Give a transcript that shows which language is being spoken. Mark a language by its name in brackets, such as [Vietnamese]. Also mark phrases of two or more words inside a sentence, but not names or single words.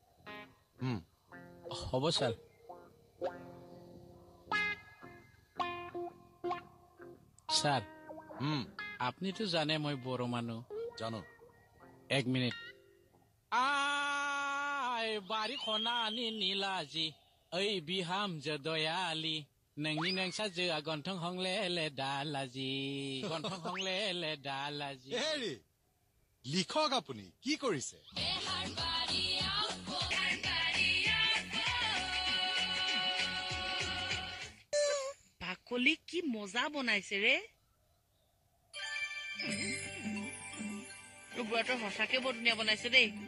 [Assamese] হ'ব ছাৰ ছাৰ আপনিতো জানে মই বড়ো মানুহ জানো [Bodo] 1 মিনিট আই बारि खना निलाजि ओइ बिहामजो दयालि नोंनि नोंसाजोआ गन्थं हंले दालाजि गन्थं हंले दालाजि [Assamese] হেৰি লিখক আপুনি কি কৰিছে বাকলি কি মজা বনাইছে ৰে বুঢ়াটো সঁচাকে বৰ ধুনীয়া বনাইছে দেই